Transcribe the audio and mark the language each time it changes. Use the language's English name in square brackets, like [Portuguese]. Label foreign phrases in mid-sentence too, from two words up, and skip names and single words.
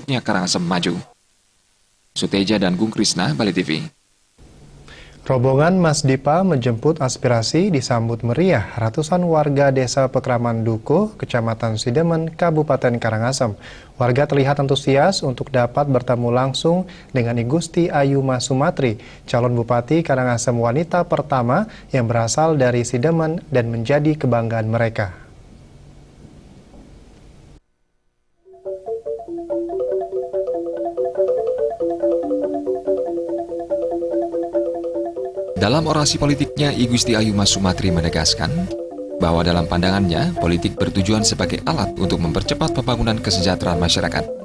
[Indonesian] maksudnya Karangasem maju. Suteja dan Gung Krisna, Bali TV. Rombongan Mas Dipa menjemput aspirasi disambut meriah ratusan warga desa Pekraman Dukuh, Kecamatan Sidemen, Kabupaten Karangasem. Warga terlihat antusias untuk dapat bertemu langsung dengan I Gusti Ayu Mas Sumatri, calon Bupati Karangasem wanita pertama yang berasal dari Sidemen dan menjadi kebanggaan mereka. Dalam orasi politiknya, I Gusti Ayu Mas Sumatri menegaskan bahwa dalam pandangannya, politik bertujuan sebagai alat untuk mempercepat pembangunan kesejahteraan masyarakat.